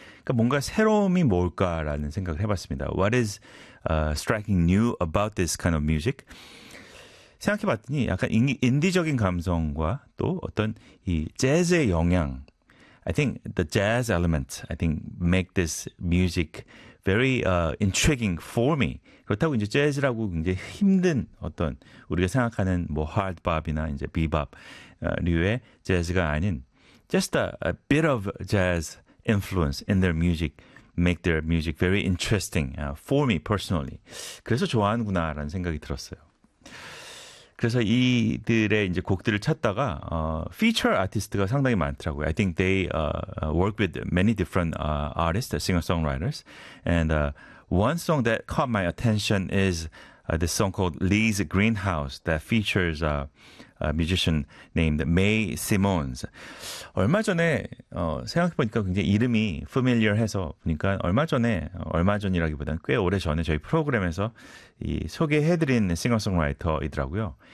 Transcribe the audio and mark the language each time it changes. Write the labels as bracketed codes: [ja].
[ko] 그러니까 뭔가 새로움이 뭘까라는 생각을 해봤습니다. [en] What is striking new about this kind of music? [ko] 생각해봤더니 약간 인디적인 감성과 또 어떤 이 재즈의 영향. [en] I think the jazz element, I think, make this music very intriguing for me. [ko] 그렇다고 이제 재즈라고 굉장히 힘든 어떤 우리가 생각하는 뭐 hard-bop이나 이제 bebop류의 재즈가 아닌 [en] just a bit of jazz influence in their music make their music very interesting for me personally. [ko] 그래서 좋아하는구나라는 생각이 들었어요. 그래서 이들의 이제 곡들을 찾다가 feature 아티스트가 상당히 많더라고요. [en] I think they work with many different artists, singer-songwriters. And one song that caught my attention is this song called Lee's Greenhouse that features a musician named May Simmons. [ko] 얼마 전에 생각해보니까 굉장히 이름이 familiar해서 보니까 얼마 전이라기보다는 꽤 오래전에 저희 프로그램에서 이 소개해드린 싱어송라이터이더라고요.